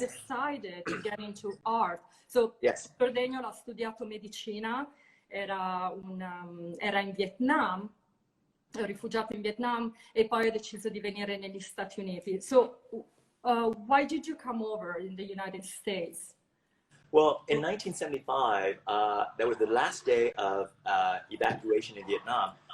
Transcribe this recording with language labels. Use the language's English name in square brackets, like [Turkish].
[English] you decided to get into art. So Yes. [Italian] Sir Daniel ha studiato medicina, era in Vietnam, rifugiato in Vietnam, e poi ha deciso di venire negli Stati Uniti. [English] So why did you come over in the United States? Well, in 1975, that was the last day of evacuation in Vietnam.